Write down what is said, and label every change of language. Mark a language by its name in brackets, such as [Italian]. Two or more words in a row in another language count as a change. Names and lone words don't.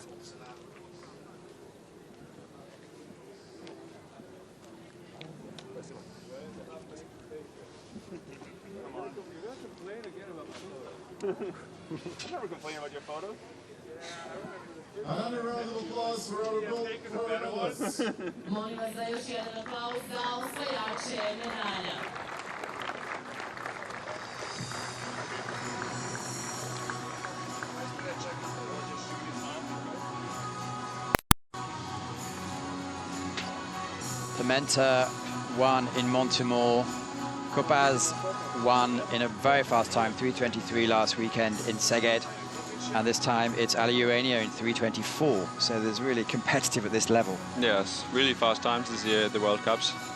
[English] Never complain about your photos. Another round of applause for our gold medalists. [Serbian] Molim vas za još jedan aplauz za osvajače medalja. [English] Pimenta won in Montemor. Kopaz won in a very fast time, 3:23 last weekend in Szeged. And this time it's Ali Urania in 3:24. So there's really competitive at this level. Yes, really fast times this year at the World Cups.